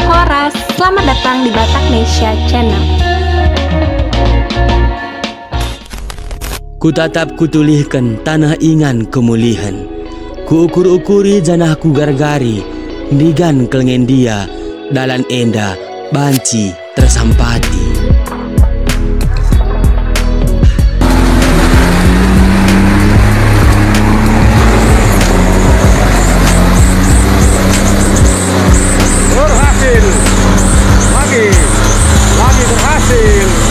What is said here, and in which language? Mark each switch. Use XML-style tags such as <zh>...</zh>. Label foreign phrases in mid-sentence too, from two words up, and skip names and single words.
<id>Utara, selamat datang di Bataknesia Channel.</id> <btx>Ku tatap kutulihkan tanah ingan kemulihan. Ku ukur-ukuri janah ku gargari, digan kelengen dia, dalan enda, banci tersampati.</btx> <id>Berhasil, lagi berhasil.</id>